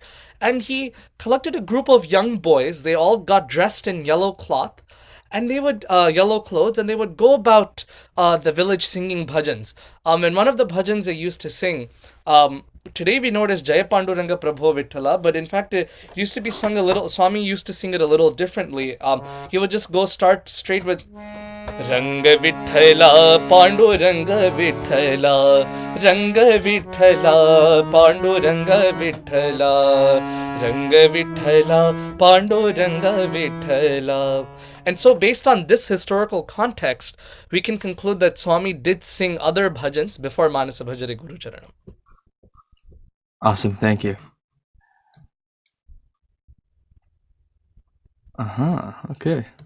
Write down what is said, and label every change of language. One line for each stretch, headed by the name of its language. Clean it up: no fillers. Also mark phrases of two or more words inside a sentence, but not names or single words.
English: And he collected a group of young boys. They all got dressed in yellow cloth, and they would yellow clothes, and they would go about the village singing bhajans. And one of the bhajans they used to sing, today we know it as Jaya Panduranga Prabho Vittala, but in fact it used to be sung a little. Swami used to sing it a little differently. He would just start straight with Rang Vitthala Panduranga Vitthala, Rang Vitthala Panduranga Vitthala, Rang Vitthala Panduranga Vitthala. And so, based on this historical context, we can conclude that Swami did sing other bhajans before Manasa Bhajare Guru Charanam. Awesome, thank you. Okay.